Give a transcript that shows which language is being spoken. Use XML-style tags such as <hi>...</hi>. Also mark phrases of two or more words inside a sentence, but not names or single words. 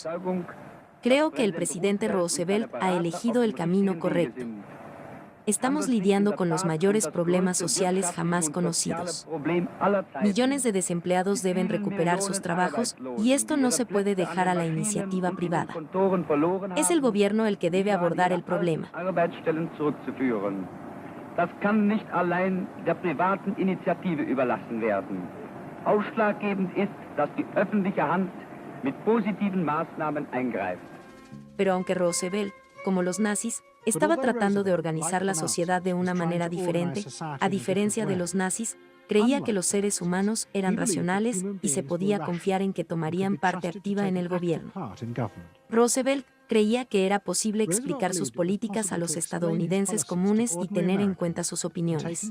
<es>Creo que el presidente Roosevelt ha elegido el camino correcto. Estamos lidiando con los mayores problemas sociales jamás conocidos. Millones de desempleados deben recuperar sus trabajos y esto no se puede dejar a la iniciativa privada. Es el gobierno el que debe abordar el problema.</es> <de>Das kann nicht allein der privaten Initiative überlassen werden. Ausschlaggebend ist, dass die öffentliche Hand mit positiven Maßnahmen eingreift.</de> <es>Pero aunque Roosevelt, como los nazis, estaba tratando de organizar la sociedad de una manera diferente, a diferencia de los nazis, creía que los seres humanos eran racionales y se podía confiar en que tomarían parte activa en el gobierno. Roosevelt creía que era posible explicar sus políticas a los estadounidenses comunes y tener en cuenta sus opiniones.</es>